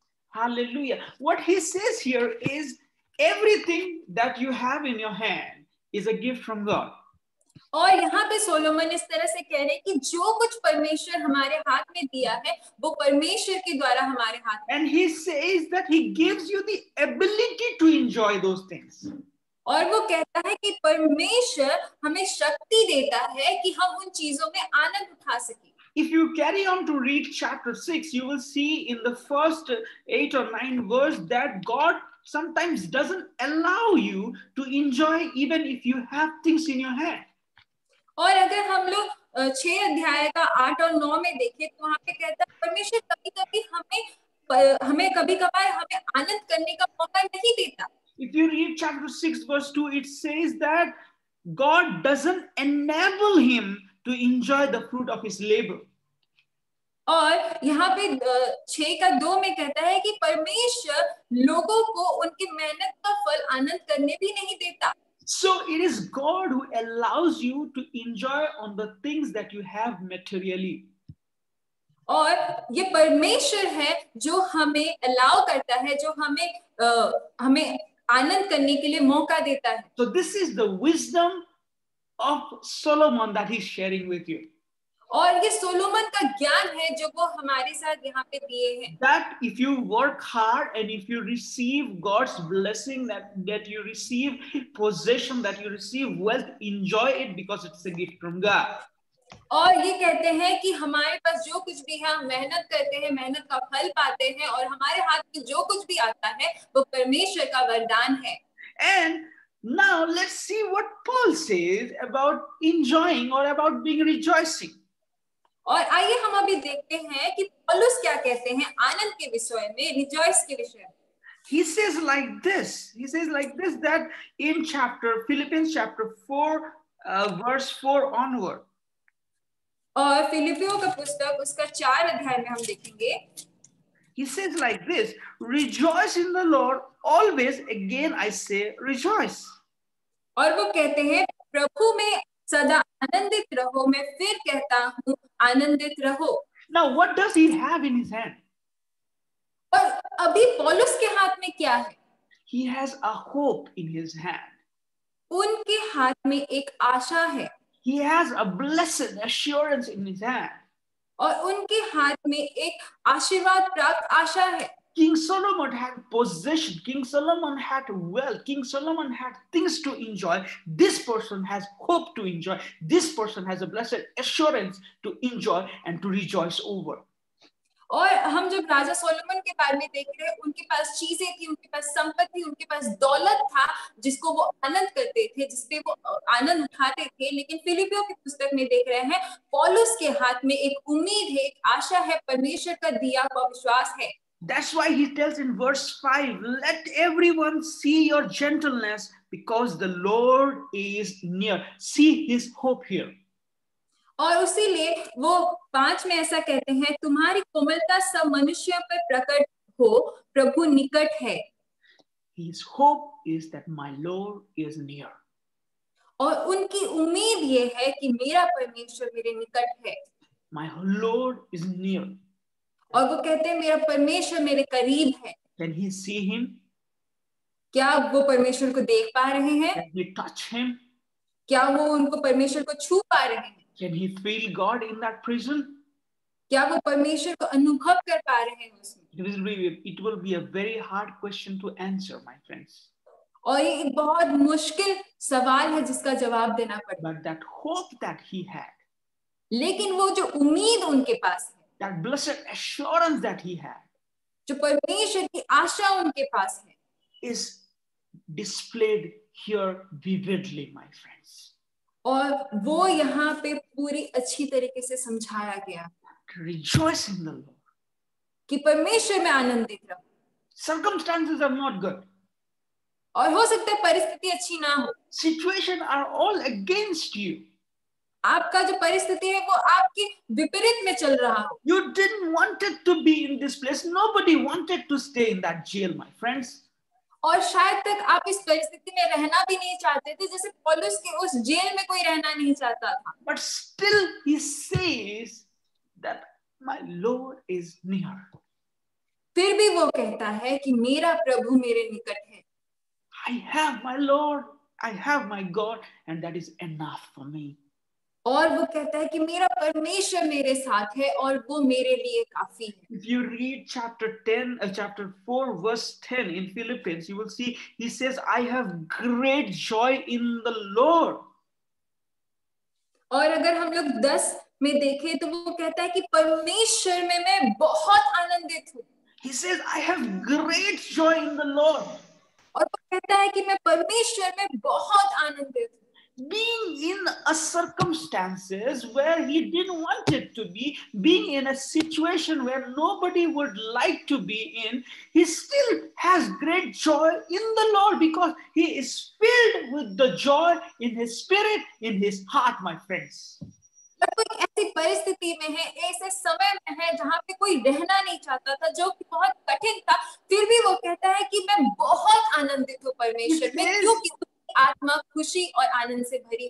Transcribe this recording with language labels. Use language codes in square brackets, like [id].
[en] Hallelujah. What he says here is everything that you have in your hand is a gift from God. [hi] और यहाँ पे Solomon इस तरह से कह रहे हैं कि जो कुछ परमेश्वर हमारे हाथ में दिया है वो परमेश्वर के द्वारा हमारे हाथ में। [en] And he says that he gives you the ability to enjoy those things. [hi] और वो कहता है कि परमेश्वर हमें शक्ति देता है कि हम उन चीजों में आनंद उठा सकें। [en] If you carry on to read chapter 6, you will see in the first 8 or 9 verse that God sometimes doesn't allow you to enjoy even if you have things in your hand. [hi] और अगर हम लोग 6 अध्याय का 8 और 9 में देखें तो वहां पे कहता है परमेश्वर कभी-कभी हमें कभी-कभार हमें आनंद करने का मौका नहीं देता। [en] If you read chapter 6 verse 2, it says that God doesn't enable him to enjoy the fruit of his labor. [hi] और यहाँ पे 6 का 2 में कहता है कि परमेश्वर लोगों को उनकी मेहनत का फल आनंद करने भी नहीं देता। [en] So it is God who allows you to enjoy on the things that you have materially. [hi] और ये परमेश्वर है जो हमें अलाउ करता है, जो हमें आनंद करने के लिए मौका देता है। [en] So this is the wisdom of Solomon that he's sharing with you. [hi] और ये सोलोमन का ज्ञान है जो वो हमारे साथ यहाँ पे दिए हैं। [en] That if you work hard and if you receive God's blessing, that you receive possession, that you receive wealth, enjoy it because it's a gift from God. [hi] और ये कहते हैं कि हमारे पास जो कुछ भी है हम मेहनत करते हैं, मेहनत का फल पाते हैं और हमारे हाथ में जो कुछ भी आता है वो परमेश्वर का वरदान है। [en] And now let's see what Paul says about enjoying or about being rejoicing. [hi] और आइए हम अभी देखते हैं कि पौलुस क्या कहते हैं आनंद के विषय में, रिजॉइस के विषय में। [en] He says like this that in Philippians chapter 4 verse 4 onward. [hi] और फिलिपियों का पुस्तक उसका 4 अध्याय में हम देखेंगे। [en] He says like this, rejoice in the Lord always, again I say rejoice. [hi] और वो कहते हैं प्रभु में सदा आनंदित रहो, मैं फिर कहता हूँ आनंदित रहो। [en] Now what does he have in his hand? [hi] और अभी पौलुस के हाथ में क्या है? [en] He has a hope in his hand. [hi] उनके हाथ में एक आशा है। [en] He has a blessed assurance in his hand. [hi] और उनके हाथ में एक आशीर्वाद प्राप्त आशा है। [en] King Solomon had possession. King Solomon had wealth. King Solomon had things to enjoy. This person has hope to enjoy. This person has a blessed assurance to enjoy and to rejoice over. [hi] और हम जब राजा Solomon के बारे में देख रहे हैं, उनके पास चीजें थी, उनके पास संपत्ति, उनके पास दौलत था जिसको वो आनंद करते थे, जिसपे वो आनंद उठाते थे। लेकिन फिलिपियों की पुस्तक में देख रहे हैं पौलुस के हाथ में एक उम्मीद है, एक आशा है, परमेश्वर का दिया हुआ विश्वास है। [en] That's why he tells in verse 5, let everyone see your gentleness because the Lord is near. See his hope here. [hi] और उसीलिए वो 5 में ऐसा कहते हैं, तुम्हारी कोमलता सब मनुष्यों पर प्रकट हो, प्रभु निकट है. [en] His hope is that my Lord is near. [hi] और उनकी उम्मीद ये है कि मेरा परमेश्वर मेरे निकट है. [en] My Lord is near. [hi] और वो कहते हैं मेरा परमेश्वर मेरे करीब है. [en] Can he see him? [hi] क्या वो परमेश्वर को देख पा रहे हैं? [en] Can he touch him? [hi] क्या वो उनको परमेश्वर को छू पा रहे हैं? [en] Can he feel God in that prison? [hi] क्या वो परमेश्वर को अनुभव कर पा रहे हैं उसमें? [en] It will be a very hard question to answer, my friends. [hi] और ये एक बहुत मुश्किल सवाल है जिसका जवाब देना पड़ता है. [en] But that hope that he had, [hi] लेकिन वो जो उम्मीद उनके पास है, [en] that blessed assurance that he had, [hi] जो परमेश्वर की आशा उनके पास है, [en] is displayed here vividly, my friends. [hi] और वो यहाँ पे पूरी अच्छी तरीके से समझाया गया. [en] Rejoice in the Lord. [hi] कि परमेश्वर में आनंदित रहो. [en] Circumstances are not good. [hi] और हो सकता है परिस्थिति अच्छी ना हो. [en] Situations are all against you. [hi] आपका जो परिस्थिति है वो आपके विपरीत में चल रहा हो. [en] You didn't want it to be in this place. Nobody wanted to stay in that jail, my friends. [hi] और शायद तक आप इस परिस्थिति में रहना भी नहीं चाहते थे, जैसे पौलुस के उस जेल में कोई रहना नहीं चाहता था. [en] But still he says that my Lord is near. [hi] फिर भी वो कहता है कि मेरा प्रभु मेरे निकट है. [en] I have my Lord, I have my God, and that is enough for me. [hi] और वो कहता है कि मेरा परमेश्वर मेरे साथ है और वो मेरे लिए काफी है. [en] If you read chapter 4 verse 10 in Philippians, you will see he says, I have great joy in the Lord. [hi] और अगर हम लोग 10 में देखें तो वो कहता है कि परमेश्वर में मैं बहुत आनंदित हूँ. [en] He says, I have great joy in the Lord. [hi] और वो कहता है कि मैं परमेश्वर में बहुत आनंदित हूँ. [en] Being in a circumstances where he didn't want it to be, being in a situation where nobody would like to be in, he still has great joy in the Lord because he is filled with the joy in his spirit, in his heart, my friends. [hi] कोई ऐसी परिस्थिति में है, ऐसे समय में है जहाँ पे कोई रहना नहीं चाहता था, जो कि बहुत कठिन था, फिर भी वो कहता है कि मैं बहुत आनंदित हूँ परमेश्वर में, क्योंकि आत्मा खुशी और आनंद से भरी.